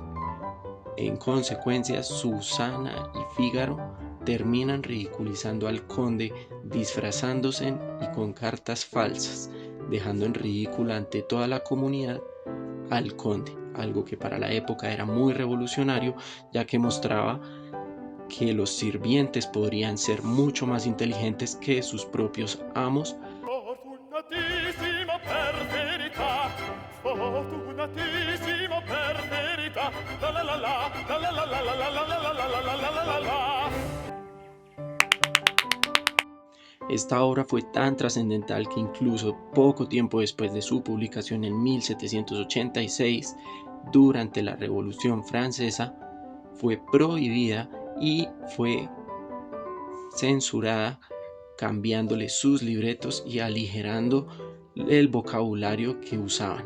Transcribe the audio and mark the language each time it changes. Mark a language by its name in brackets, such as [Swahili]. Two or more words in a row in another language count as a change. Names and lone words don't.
[Spanish] En consecuencia, Susana y Fígaro terminan ridiculizando al conde, disfrazándose y con cartas falsas, dejando en ridículo ante toda la comunidad al conde, algo que para la época era muy revolucionario, ya que mostraba que los sirvientes podrían ser mucho más inteligentes que sus propios amos. [Italian] Fortunatissimo per verità, fortunatissimo per verità, la la la la, la la la la la la la la la la la la. [Spanish] Esta obra fue tan trascendental que incluso poco tiempo después de su publicación en 1786, durante la Revolución Francesa, fue prohibida y fue censurada, cambiándole sus libretos y aligerando el vocabulario que usaban.